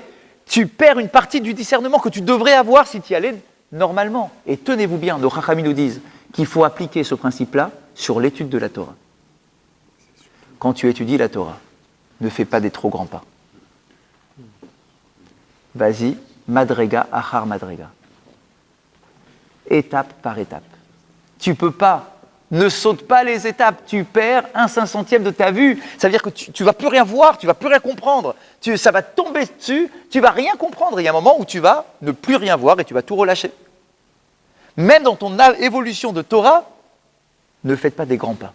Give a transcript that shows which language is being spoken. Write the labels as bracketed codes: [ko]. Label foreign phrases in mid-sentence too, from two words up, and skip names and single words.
[fr] Tu perds une partie du discernement que tu devrais avoir si tu y allais normalement. Et tenez-vous bien, nos Chachamim nous disent qu'il faut appliquer ce principe-là sur l'étude de la Torah. Quand tu étudies la Torah, ne fais pas des trop grands pas. Vas-y, [he] מדרגה אחר מדרגה. [fr] Étape par étape. Tu peux pas, ne saute pas les étapes, tu perds un 500e de ta vue. Ça veut dire que tu vas plus rien voir, tu vas plus rien comprendre. Ça va tomber dessus, tu vas rien comprendre. Il y a un moment où tu vas ne plus rien voir et tu vas tout relâcher. Même dans ton évolution de Torah, ne faites pas des grands pas.